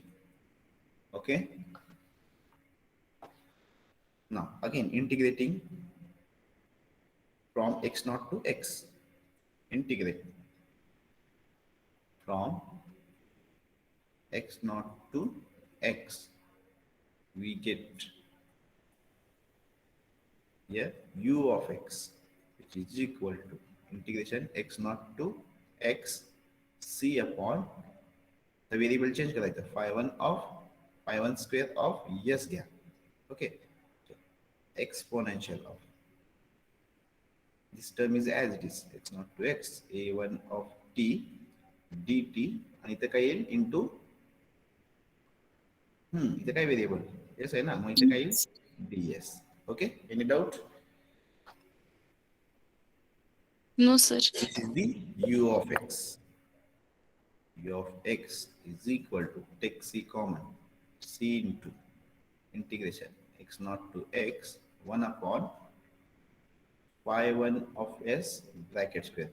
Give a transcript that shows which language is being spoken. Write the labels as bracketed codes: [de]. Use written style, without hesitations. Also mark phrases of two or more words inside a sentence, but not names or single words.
[en] Okay, now again integrating from x naught to x, integrate from x naught to x, we get here u of x, which is equal to integration x naught to x c upon the variable change करायचं phi 1 of phi 1 square of yes घ्या. Okay, so exponential of this term is as it is x naught to x a1 of t dt [mr] आणि इथं काय येईल इंटू इथं काय [en] variable s [mr] आहे ना, मग इथं काय येईल [en] ds. Okay, any doubt? No, sir. This is the u of x. U of x is equal to, take c common, c into integration x naught to x 1 upon phi 1 of s bracket square.